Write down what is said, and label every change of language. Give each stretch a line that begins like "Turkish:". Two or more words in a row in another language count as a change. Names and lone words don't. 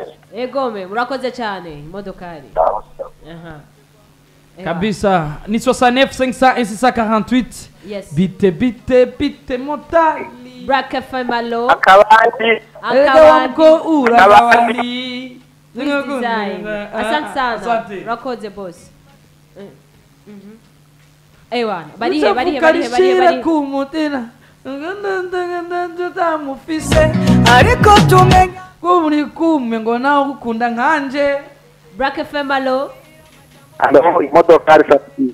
Rundi: Egome, murakoze cyane Imodokari. Aha. Kabisa. Ni 69 501 648. Yes. Bite motali. Black FM allo. Akabandi. Ko urakabandi.
Swahili: Design. Asante sana. Asante.
Rundi: Urakoze boss. Ewa, barihe. Kumutira. Tutamufise. Ariko tumenya ko muri kumwe ngo nawe gukunda nkanje. Black FM allo. Allo, Imodokari Sat-B.